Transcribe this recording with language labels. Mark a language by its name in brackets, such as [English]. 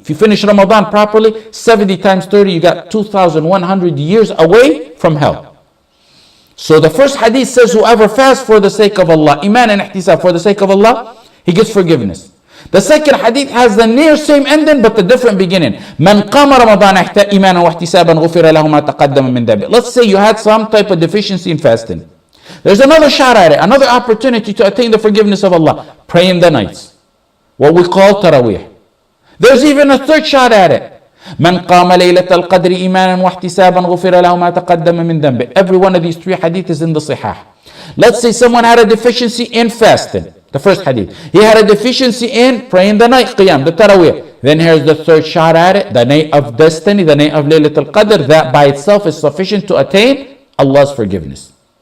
[English] If you finish Ramadan properly, 70 times 30, you got 2,100 years away from hell. So the first hadith says, whoever fasts for the sake of Allah, iman and ihtisab, for the sake of Allah, he gets forgiveness. The second hadith has the near same ending but the different beginning. [Arabic] من قام رمضان إيمانا واحتسابا غفر له ما تقدم من ذنبه. [English] Let's say you had some type of deficiency in fasting. There's another shot at it, another opportunity to attain the forgiveness of Allah. Pray in the nights, what we call taraweeh. There's even a third shot at it. [Arabic] من قام ليلة القدر إيمانا واحتسابا غفر له ما تقدم من ذنبه. [English] Every one of these three hadith is in the Sihah. Let's say someone had a deficiency in fasting. The first hadith. He had a deficiency in praying the night qiyam, the taraweeh. Then here's the third shot at it, the night of destiny, the night of Laylatul Qadr. That by itself is sufficient to attain Allah's forgiveness.